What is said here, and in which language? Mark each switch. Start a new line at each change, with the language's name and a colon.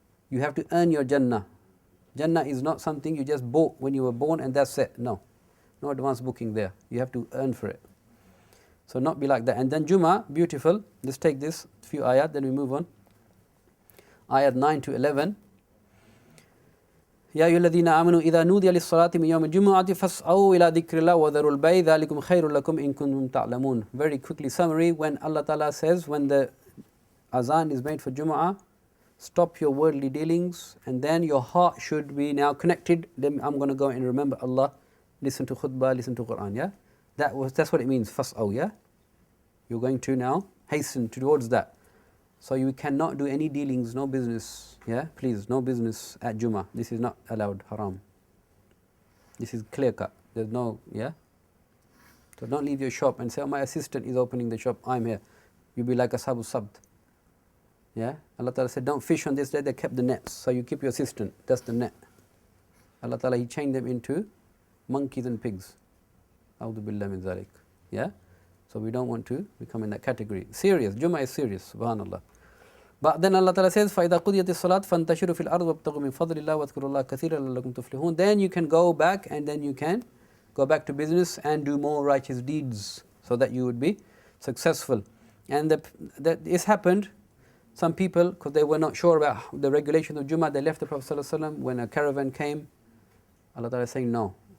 English: You have to earn your Jannah. Jannah is not something you just bought when you were born and that's it. No advance booking there. You have to earn for it. So not be like that. And then Jummah, beautiful. Let's take this few ayat, then we move on. Ayat 9 to 11.
Arabic: يا أيها الذين آمنوا إذا نودي للصلاة من يوم الجمعة فاسعوا إلى ذكر الله وذروا البيع ذلكم خير لكم إن كنتم تعلمون.
English: Very quickly summary, when Allah Ta'ala says, when the azan is made for Jumu'ah, stop your worldly dealings and then your heart should be now connected. Then I'm going to go and remember Allah. Listen to khutbah, listen to Quran, That's what it means, fas'aw, You're going to now hasten towards that. So you cannot do any dealings, no business, Please, no business at Jummah. This is not allowed, haram. This is clear cut. There's no, So don't leave your shop and say, oh, my assistant is opening the shop, I'm here. You'll be like Ashabu Sabt. Allah Ta'ala said, don't fish on this day, they kept the nets. So you keep your assistant, that's the net. Allah Ta'ala, He chained them into monkeys and pigs.
Arabic: A'udhu billah min zalik.
English: So we don't want to become in that category. Serious. Jummah is serious. Subhanallah. But then Allah Ta'ala says,
Arabic: فَإِذَا قُضِيَتِ الصَّلَاةِ فَانْتَشِرُوا فِي الْأَرْضِ وَابْتَغُوا مِنْ فَضْلِ اللَّهِ وَاذْكُرُوا اللَّهَ كَثِيرًا لَعَلَّكُمْ تُفْلِحُونَ.
English: Then you can go back and then you can go back to business and do more righteous deeds so that you would be successful. And this happened. Some people, because they were not sure about the regulation of Jummah, they left the Prophet ﷺ when a caravan came. Allah Ta'ala is saying, no.